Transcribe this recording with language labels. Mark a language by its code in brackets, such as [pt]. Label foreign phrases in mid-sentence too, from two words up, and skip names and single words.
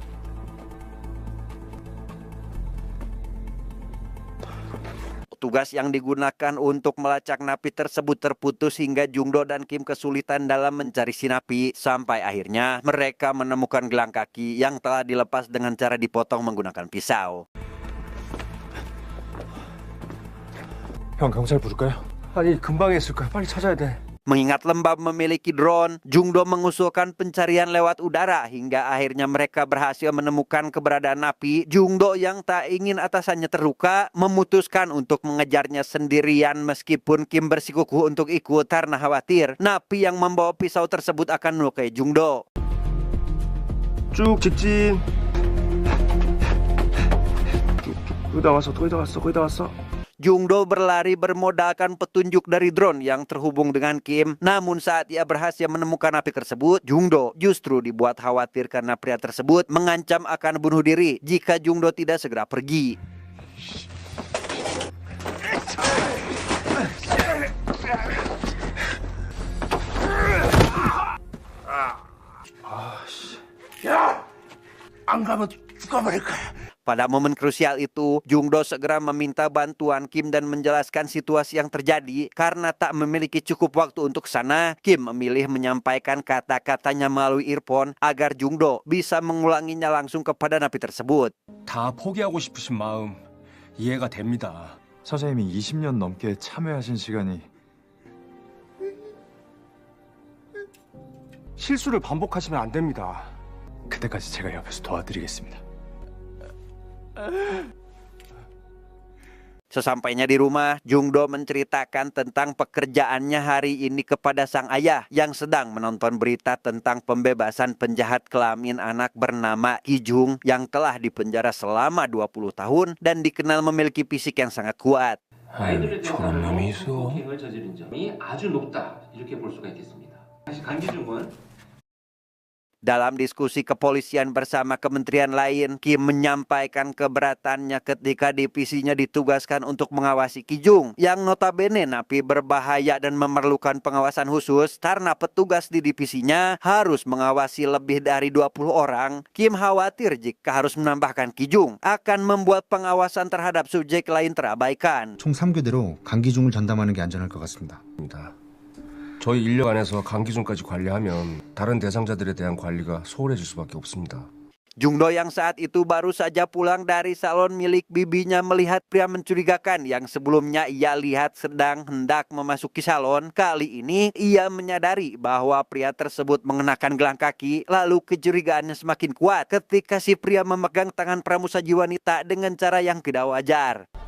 [id] Tugas yang digunakan untuk melacak napi tersebut terputus hingga Jungdo dan Kim kesulitan dalam mencari si napi. Sampai akhirnya mereka menemukan gelang kaki yang telah dilepas dengan cara dipotong menggunakan pisau. [ko] 형 경찰 부를까요? 아니, 금방 했을 거야. 빨리 찾아야 돼. [id] Mengingat lembab memiliki drone, Jungdo mengusulkan pencarian lewat udara hingga akhirnya mereka berhasil menemukan keberadaan napi. Jungdo yang tak ingin atasannya terluka memutuskan untuk mengejarnya sendirian meskipun Kim bersikukuh untuk ikut karena khawatir napi yang membawa pisau tersebut akan melukai Jungdo. [ko] 쭉 직진. 거의 다 왔어. [id] Jungdo berlari bermodalkan petunjuk dari drone yang terhubung dengan Kim. Namun saat ia berhasil menemukan napi tersebut, Jungdo justru dibuat khawatir karena pria tersebut mengancam akan bunuh diri jika Jungdo tidak segera pergi. [ko] 안 가면 죽어버릴 거야. [id] Pada momen krusial itu, Jungdo segera meminta bantuan Kim dan menjelaskan situasi yang terjadi. Karena tak memiliki cukup waktu untuk sana, Kim memilih menyampaikan kata-katanya melalui earphone agar Jungdo bisa mengulanginya langsung kepada napi tersebut. [ko] 다 포기하고 싶으신 마음 이해가 됩니다. 사장님이 20년 넘게 참여하신 시간이 실수를 반복하시면 안 됩니다. 그때까지 제가 옆에서 도와드리겠습니다. [id] Sesampainya di rumah, Jungdo menceritakan tentang pekerjaannya hari ini kepada sang ayah yang sedang menonton berita tentang pembebasan penjahat kelamin anak bernama Ki Jung yang telah dipenjara selama 20 tahun dan dikenal memiliki fisik yang sangat kuat. [ko] 아이들에 대한 놈이 있어. 폭행을 저지른 점이 아주 높다 이렇게 볼 수가 있겠습니다. 강기중은 [id] Dalam diskusi kepolisian bersama kementerian lain, Kim menyampaikan keberatannya ketika divisinya ditugaskan untuk mengawasi Ki Jung yang notabene napi berbahaya dan memerlukan pengawasan khusus karena petugas di divisinya harus mengawasi lebih dari 20 orang. Kim khawatir jika harus menambahkan Ki Jung akan membuat pengawasan terhadap subjek lain terabaikan. [ko] 총 3교대로 강기중을 전담하는 게 안전할 것 같습니다. 저희 인력 안에서 강기준까지 관리하면 다른 대상자들에 대한 관리가 소홀해질 수밖에 없습니다. [id] Jungdo yang saat itu baru saja pulang dari salon milik bibinya melihat pria mencurigakan yang sebelumnya ia lihat sedang hendak memasuki salon. Kali ini ia menyadari bahwa pria tersebut mengenakan gelang kaki, lalu kecurigaannya semakin kuat ketika si pria memegang tangan pramusaji wanita dengan cara yang tidak wajar.